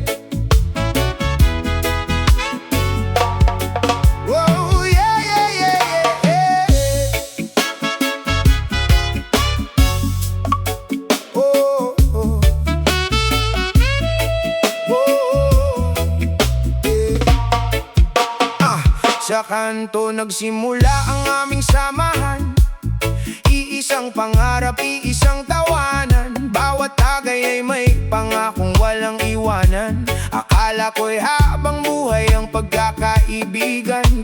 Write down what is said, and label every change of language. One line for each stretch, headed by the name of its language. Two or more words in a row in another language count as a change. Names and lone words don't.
English: Whoa, yeah, yeah, yeah, yeah, yeah. Oh, oh. Whoa, yeah.
Filipino: Sa kanto nagsimula ang aming samahan. Iisang pangarap, iisang tawanan. Bawat tagay ay may pangakong walang iwanan. Akala ko'y habang buhay ang pagkakaibigan.